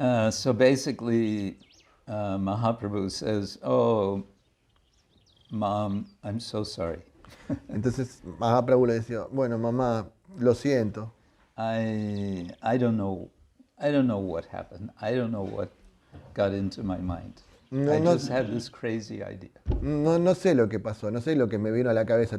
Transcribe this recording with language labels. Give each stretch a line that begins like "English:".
English: So basically, Mahaprabhu says, "Oh, Mom, I'm so sorry.
Spanish: Entonces Mahaprabhu le decía, bueno, mamá, lo siento.
English: I don't know what happened. I don't know what got into my mind. I just had this crazy idea.
Spanish: No sé lo que pasó, no sé lo que me vino a la cabeza.